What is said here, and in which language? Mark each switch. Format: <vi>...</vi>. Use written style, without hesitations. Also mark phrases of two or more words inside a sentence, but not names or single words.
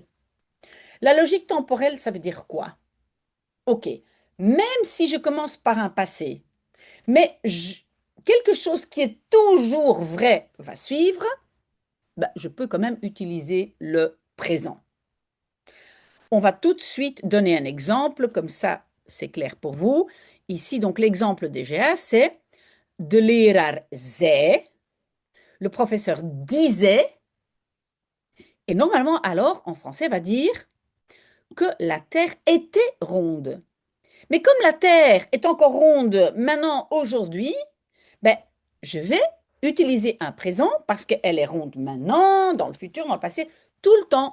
<fr>La logique temporelle, ça veut dire quoi? Ok, même si je commence par un passé, mais quelque chose qui est toujours vrai va suivre, ben, je peux quand même utiliser le présent. On va tout de suite donner un exemple, comme ça c'est clair pour vous. Ici, donc l'exemple des GA, c'est</fr> <nl>de leraar zei,</nl> <fr>le professeur disait, et normalement alors en français va dire que la Terre était ronde. Mais comme la Terre est encore ronde maintenant aujourd'hui, ben, je vais utiliser un présent parce qu'elle est ronde maintenant, dans le futur, dans le passé, tout le temps.</fr>